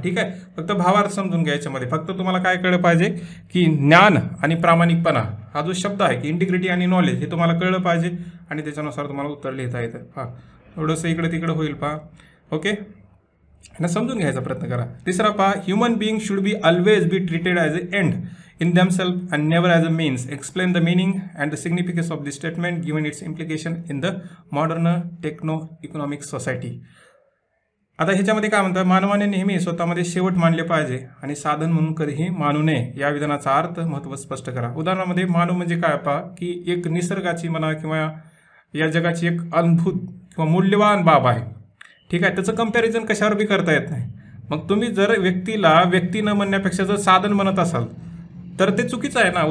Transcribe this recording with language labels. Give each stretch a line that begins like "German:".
Marathi: ठीक आहे, फक्त भावार्थ समजून घ्या याच्यामध्ये. फक्त तुम्हाला काय कळलं पाहिजे की ज्ञान आणि प्रामाणिकपणा हा जो शब्द आहे की इंटिग्रिटी आणि नॉलेज हे तुम्हाला कळलं पाहिजे आणि त्याच्यानुसार तुम्हाला उत्तर लिहिता येतं. पहा थोडंसं इकडे तिकडे होईल पहा. ओके, ना समजून घ्यायचा प्रयत्न करा. तिसरा पहा,
English: Human being should be always be treated as a end in themselves and never as a means. Explain the meaning and the significance of this statement given its implication in the modern techno-economic society.
Marathi: आता ह्याच्यामध्ये काय म्हणतात, मानवाने नेहमी स्वतःमध्ये शेवट मानले पाहिजे आणि साधन म्हणून कधीही मानू नये. या विधानाचा अर्थ महत्त्व स्पष्ट करा. उदाहरणामध्ये मानव म्हणजे काय पहा की एक निसर्गाची म्हणा किंवा या जगाची एक अद्भुत किंवा मूल्यवान बाब आहे. ठीक आहे, त्याचं कंपॅरिझन कशावर बी करता येत नाही. मग तुम्ही जर व्यक्तीला व्यक्ती न म्हणण्यापेक्षा जर साधन म्हणत असाल तर ते चुकीचं आहे ना.